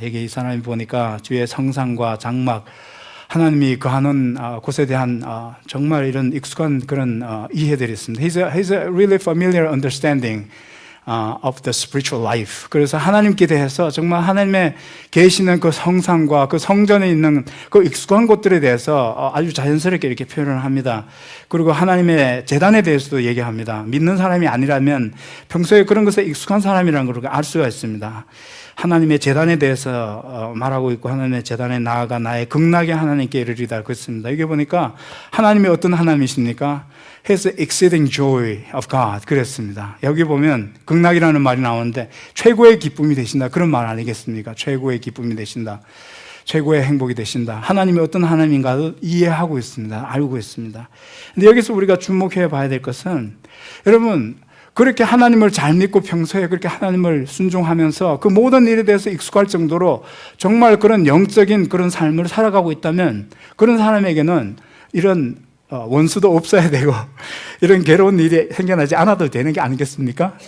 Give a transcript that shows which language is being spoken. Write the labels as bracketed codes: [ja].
[ko] 여기 이 사람이 보니까 주의 성상과 장막, 하나님이 거하는 곳에 대한 정말 이런 익숙한 그런 이해들이 있습니다. [en] He's a really familiar understanding of the spiritual life. [ko] 그래서 하나님께 대해서 정말 하나님의 계시는 그 성상과 그 성전에 있는 그 익숙한 곳들에 대해서 아주 자연스럽게 이렇게 표현을 합니다. 그리고 하나님의 제단에 대해서도 얘기합니다. 믿는 사람이 아니라면 평소에 그런 것에 익숙한 사람이라는 걸 알 수가 있습니다. 하나님의 제단에 대해서 말하고 있고, 하나님의 제단에 나아가 나의 극락의 하나님께 이르리다 그랬습니다. 여기 보니까 하나님이 어떤 하나님이십니까? [en] His exceeding joy of God [ko] 그랬습니다. 여기 보면 극락이라는 말이 나오는데 최고의 기쁨이 되신다 그런 말 아니겠습니까? 최고의 기쁨이 되신다, 최고의 행복이 되신다. 하나님이 어떤 하나님인가를 이해하고 있습니다. 알고 있습니다. 근데 여기서 우리가 주목해 봐야 될 것은, 여러분 그렇게 하나님을 잘 믿고 평소에 그렇게 하나님을 순종하면서 그 모든 일에 대해서 익숙할 정도로 정말 그런 영적인 그런 삶을 살아가고 있다면 그런 사람에게는 이런 원수도 없어야 되고 이런 괴로운 일이 생겨나지 않아도 되는 게 아니겠습니까?